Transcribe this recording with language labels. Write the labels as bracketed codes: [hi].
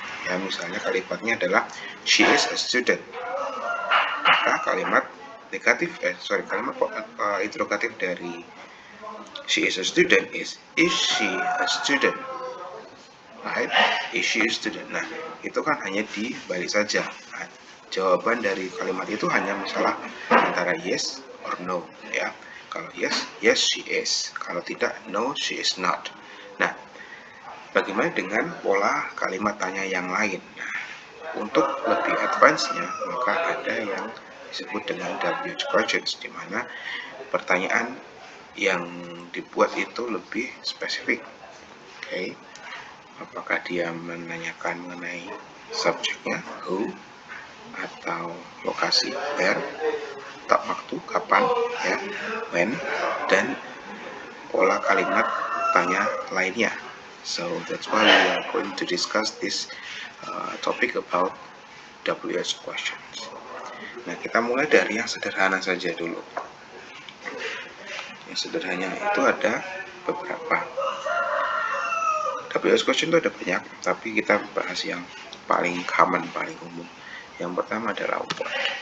[id] Ya, misalnya kalimatnya adalah [en] she is a student. [id] Maka kalimat kalimat interrogatif dari [en] she is a student is she a student? Right? Is she a student? [id] Nah, itu kan hanya dibalik saja. Nah, jawaban dari kalimat itu hanya masalah antara [en] yes or no, [id] ya. Kalau [en] yes, yes she is. [id] Kalau tidak, [en] no she is not. [id] Nah, bagaimana dengan pola kalimat tanya yang lain? Nah, untuk lebih advance-nya, maka ada yang disebut dengan WH questions, di mana pertanyaan yang dibuat itu lebih spesifik. Oke. Apakah dia menanyakan mengenai subjeknya, who, atau lokasi, where, atau waktu, kapan, ya, when, dan pola kalimat tanya lainnya. [en] So that's why we are going to discuss this topic about WH questions. [id] Nah, kita mulai dari yang sederhana saja dulu. Yang sederhana itu ada beberapa. WH question itu ada banyak, tapi kita bahas yang paling common, paling umum. Yang pertama adalah what.